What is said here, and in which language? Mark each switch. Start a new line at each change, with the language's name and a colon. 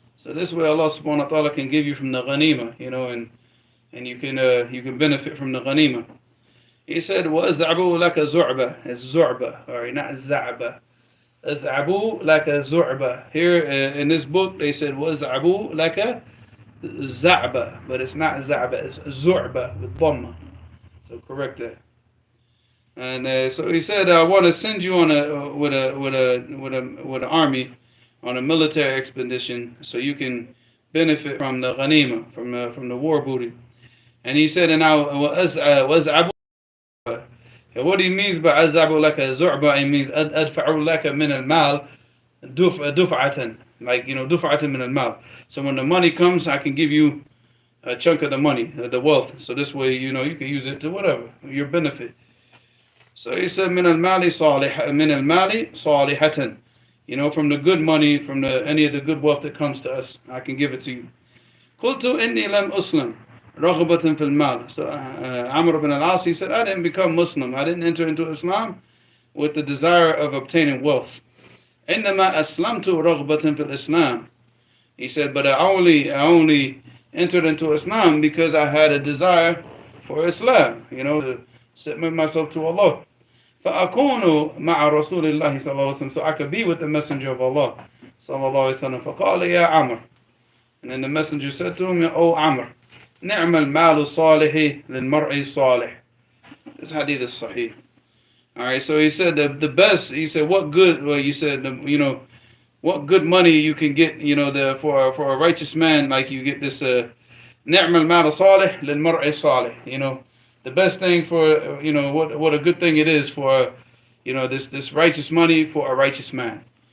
English: So this way Allah subhanahu wa ta'ala can give you from the ghanima, and you can benefit from the ghanima. He said,
Arabic: وَأَزْعَبُوا لَكَ زُعْبَةً.
English: It's زُعْبَة, alright, not زَعْبَة.
Arabic: أَزْعَبُوا لَكَ زُعْبَة.
English: Here in this book they said,
Arabic: وَأَزْعَبُوا لَكَ زَعْبَة,
English: but it's not زَعْبَة, it's زُعْبَة with dhamma. So correct that. And so he said, I want to send you on with an army on a military expedition, so you can benefit from the ghanima, from the war booty. And he said, and now وَأَزْعَبُ. What he means by
Arabic: أَزْعَبُ لَكَ زُعْبَةً,
English: it means
Arabic: أَدْفَعُ لَكَ مِنَ الْمَالِ دُفْعَةً, like دُفْعَةً مِنَ الْمَالِ.
English: So when the money comes, I can give you a chunk of the money, the wealth. So this way, you can use it to whatever, your benefit. So he said,
Arabic: من المال صالحة.
English: From the good money, from any of the good wealth that comes to us, I can give it to you.
Arabic: قلت إني لم أسلم رغبة في المال.
English: So Amr ibn al-As, he said, I didn't become Muslim. I didn't enter into Islam with the desire of obtaining wealth.
Arabic: إنما أسلمت رغبة في الإسلام.
English: He said, but I only entered into Islam because I had a desire for Islam, to submit myself to Allah.
Arabic: فأكون مع رسول الله صلى الله عليه وسلم.
English: So I could be with the Messenger of Allah
Arabic: صلى الله عليه وسلم. فقال يا عمر.
English: And then the Messenger said to him, "Oh Amr,
Arabic: نعم المال الصالح للمرء الصالح."
English: This hadith is sahih. Alright, so he said the best, he said, what good, well, you said, what good money you can get, for a righteous man, like you get this,
Arabic: نعم المال الصالح للمرء الصالح,
English: the best thing for, what a good thing it is for, this righteous money for a righteous man.